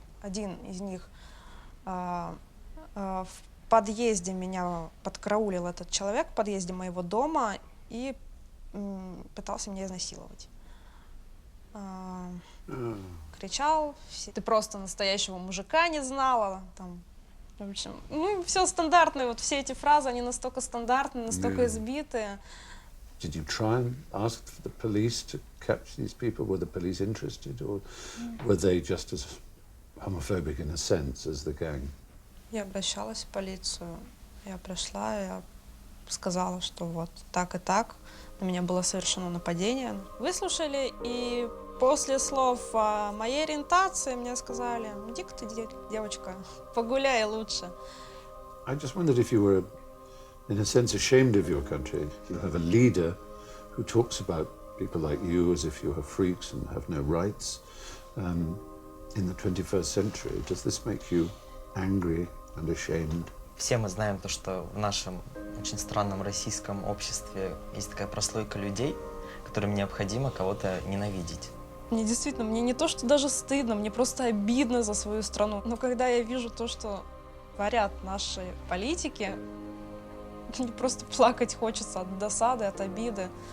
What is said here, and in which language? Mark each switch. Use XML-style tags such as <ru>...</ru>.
<ru>Один из них в подъезде меня подкараулил этот человек, в подъезде моего дома, и пытался меня изнасиловать. кричал, ты просто настоящего мужика не знала, там, в общем, ну, все стандартное, вот все эти фразы, они настолько стандартные, настолько избитые.</ru> <en>Did you try and ask the police to catch these people? Were the police interested, or were they just as homophobic in a sense as the gang?</en> <ru>Я обращалась в полицию, я пришла, я сказала, что вот так и так, на меня было совершено нападение. Выслушали, и после слов о моей ориентации мне сказали, иди-ка ты, девочка, погуляй лучше.</ru> <en>I just wondered if you were, in a sense, ashamed of your country. You have a leader who talks about people like you as if you are freaks and have no rights. In the 21st century, does this make you angry and ashamed?</en> <ru>Все мы знаем то, что в нашем очень странном российском обществе есть такая прослойка людей, которым необходимо кого-то ненавидеть. Мне действительно, мне не то, что даже стыдно, мне просто обидно за свою страну. Но когда я вижу то, что творят наши политики, мне просто плакать хочется от досады, от обиды.</ru>